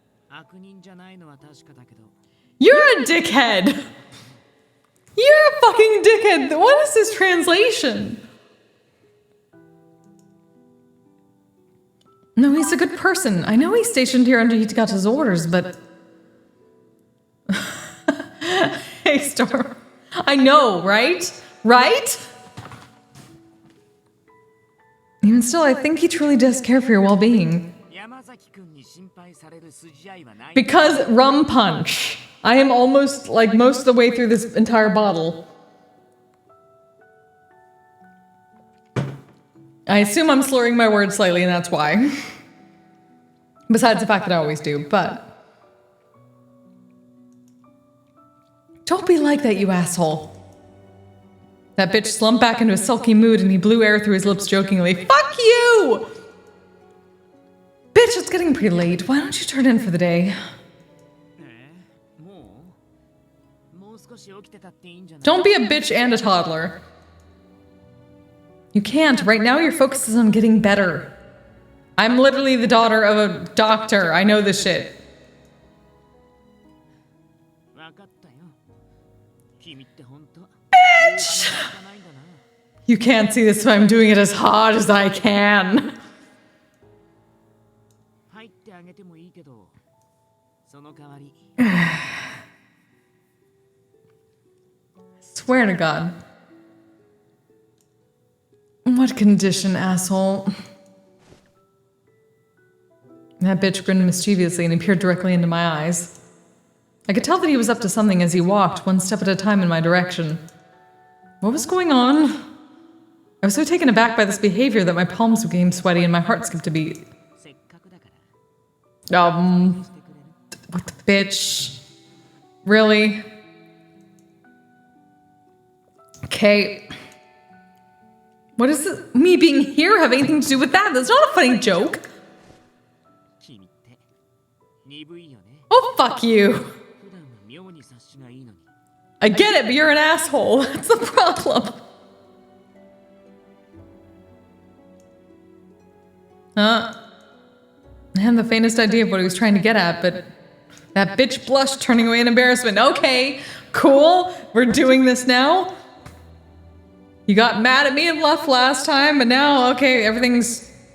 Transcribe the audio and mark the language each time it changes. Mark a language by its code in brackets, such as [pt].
[ja] 悪人じゃないのは確かだけど [en] You're a dickhead. You're a fucking dickhead. What is this translation? No, he's a good person. I know he's stationed here under Hitakata's orders, but... Hey, Storm. I know, right? Right? Even still, I think he truly does care for your well-being. [ja] 山崎君に心配される筋合いはない [en] Because rum punch. I am almost, like, most of the way through this entire bottle. I assume I'm slurring my words slightly, and that's why. Besides the fact that I always do, but... Don't be like that, you asshole. That bitch slumped back into a sulky mood and he blew air through his lips jokingly. Fuck you! Bitch, it's getting pretty late. Why don't you turn in for the day? [ja] もう少し起きてたっていいんじゃない [en] Don't be a bitch and a toddler. You can't. Right now your focus is on getting better. I'm literally the daughter of a doctor. I know this shit. [ja] 分かったよ君って本当 [en] Bitch! You can't see this, but I'm doing it as hard as I can. [ja] 入ってあげてもいいけど、その代わり [en] Swear to God. What condition, asshole? That bitch grinned mischievously and he peered directly into my eyes. I could tell that he was up to something as he walked, one step at a time in my direction. What was going on? I was so taken aback by this behavior that my palms became sweaty and my heart skipped a beat. [ja] せっかくだから [en] What the bitch? Really? Okay. What does me being here have anything to do with that? That's not a funny joke. [ja] 君って鈍いよね。 [en] Oh, fuck you. [ja] 普段は妙に察しがいいのに。 [en] I get it, but you're an asshole. That's the problem. I had the faintest idea of what he was trying to get at, but that bitch blushed, turning away in embarrassment. Okay, cool. We're doing this now. You got mad at me and left last time, but now, okay, everything's...